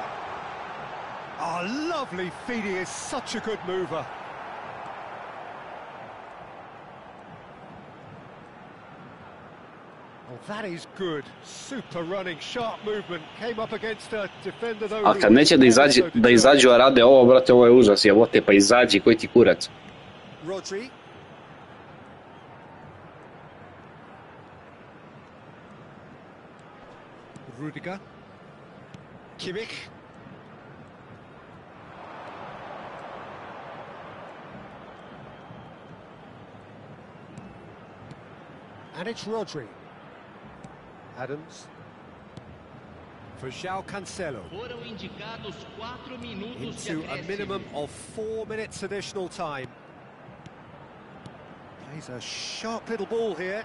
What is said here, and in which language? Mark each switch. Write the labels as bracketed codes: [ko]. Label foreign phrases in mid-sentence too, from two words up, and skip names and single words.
[en] Oh, lovely feed, he is such a good mover. Oh, that is good. Super running, sharp movement. Came up against a defender though. [sr] A kad neće da izađu, a rade ovo, brate, ovo je užas, jebote, pa izađi, koji ti kurac. [en] Rodri. Rudiger. Kimmich. And it's Rodri. Adams. For João Cancelo. [pt] Foram indicados 4 minutos de [en] Into a [pt] acréscimo. [en] minimum of 4 minutes additional time. Plays a sharp little ball here.